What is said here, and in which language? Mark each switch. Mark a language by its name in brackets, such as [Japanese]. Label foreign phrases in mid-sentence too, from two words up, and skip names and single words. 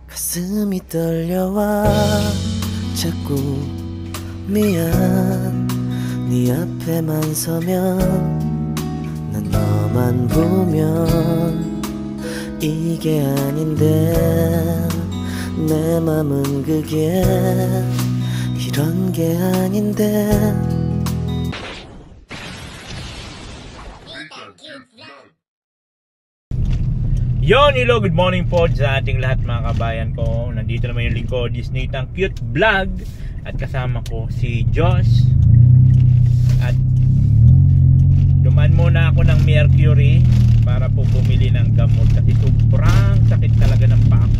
[Korean] 가슴이 떨려와 자꾸 미안 네 앞에만 서면 난 너만 보면 이게 아닌데 내 맘은 그게 이런 게 아닌데. [Filipino] Yon, [English] hello, good morning [Filipino] po sa ating lahat mga kabayan ko. Nandito naman yung lingkod, Disney Tang Cute Vlog. At kasama ko si Josh. At dumaan muna ako ng Mercury para po bumili ng gamot kasi sobrang sakit talaga ng paa ko.